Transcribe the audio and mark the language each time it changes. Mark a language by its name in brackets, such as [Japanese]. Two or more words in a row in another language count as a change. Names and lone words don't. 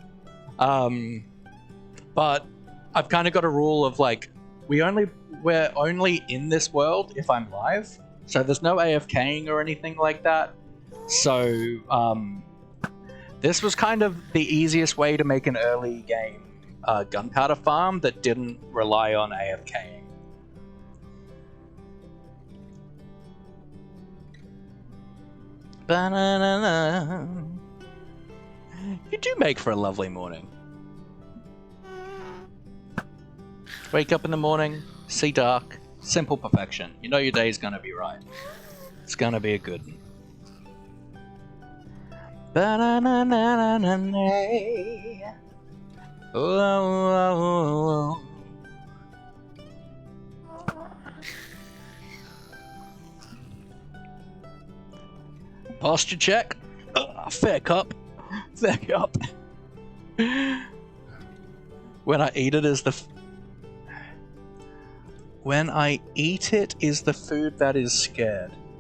[English] But I've kind of got a rule of like, we're only in this world if I'm live, so there's no AFKing or anything like that. So this was kind of the easiest way to make an early game gunpowder farm that didn't rely on AFKing. Ba-na-na-na. You do make for a lovely morning. Wake up in the morning, see dark, simple perfection. You know your day's gonna be right. It's gonna be a good one. Ba-na-na-na-na-na. Oh, oh, oh, Posture check. Fair cup. Fair cup. When I eat it is the when I eat it is the food that is scared.